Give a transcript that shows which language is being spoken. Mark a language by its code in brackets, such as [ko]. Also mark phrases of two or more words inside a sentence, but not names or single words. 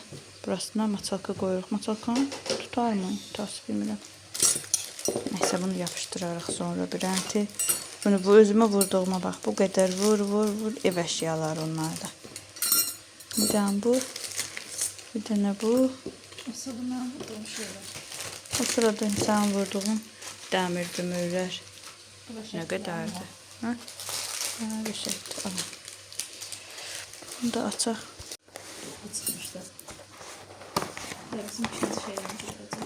[az] Burasına maçalka qoyuruq. Maçalkanı [tr] tutar mı? [az] Təəssüf bilmirəm. Nəysə bunu yapışdırarıq sonra bir rənti. Bunu bu özümə vurduğuma bax. Bu qədər vur. Ev əşyaları onlarda. Bir dənə bu. Bir dənə bu. [tr] Aslında ben vurdum şöyle. [az] O sırada sən vurduğun dəmir dümürlər. Nə qədərdir? Hə? Bir şeydir. Alın. Bunu da açaq. [tr] Çıkmışlar. Yarısın ikinci şeyden.